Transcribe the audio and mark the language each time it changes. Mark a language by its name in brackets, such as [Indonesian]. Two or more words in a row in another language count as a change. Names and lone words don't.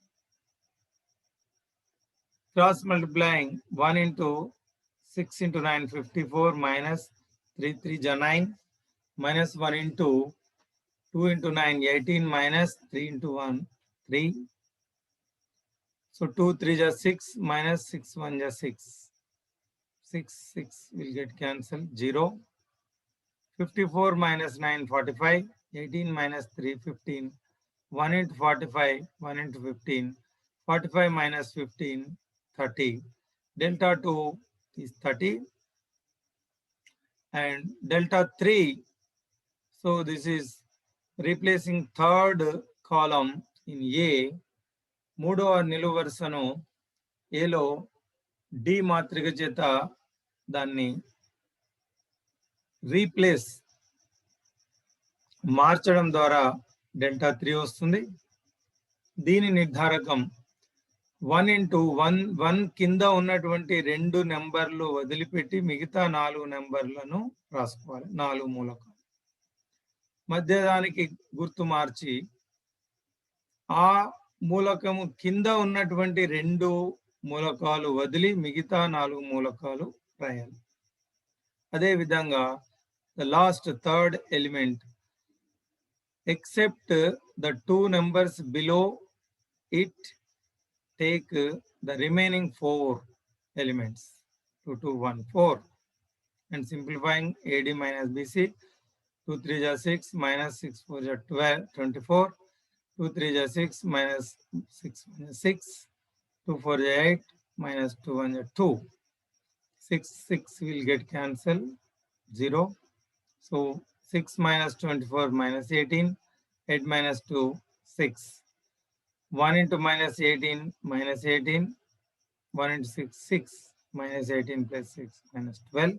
[English] Cross multiplying 1 into 6 into 9, 54, minus 3, 3 ja 9, minus 1 into 2 into 9, 18, minus 3 into 1, 3. So 2, 3 ja 6, minus 6, 1 ja 6. 6, 6 will get cancelled, 0. 54 minus 9, 45. 18 minus 3, 15. 1 into 45, 1 into 15. 45 minus 15, 30. Delta 2 is 30. And delta 3, so this is replacing third column in A. [Telugu] మూడవ నిలువు వరుసను ఏలో డి మాత్రిక చేత దాన్ని రీప్లేస్ మార్చడం ద్వారా డెల్టా 3 వస్తుంది. దీని నిర్ధారకం 1 into 1 కింద ఉన్నటువంటి 2 నెంబర్లు వదిలిపెట్టి మిగతా 4 నెంబర్లను రాసుకోవాలి. 4 మూలకాలు మధ్యదానికి గుర్తు మార్చి ఆ మూలకము కింద ఉన్నటువంటి 2 మూలకాలు వదిలి మిగతా 4 మూలకాలు రాయాలి. [English] అదేవిధంగా the last third element, except the 2 numbers below it, take the remaining 4 elements. 2, 2, 1, 4. And simplifying AD minus BC, 2, 3 ja 6, minus 6, 4 ja 12, 24. 2, 3 ja 6, minus 6, 1 ja 6. 2, 4 ja 8, minus 2, 1 ja 2. 6, 6 will get cancelled, 0. So 6 minus 24 minus 18, 8 minus 2, 6. 1 into minus 18, minus 18. 1 into 6, 6. Minus 18 plus 6, minus 12.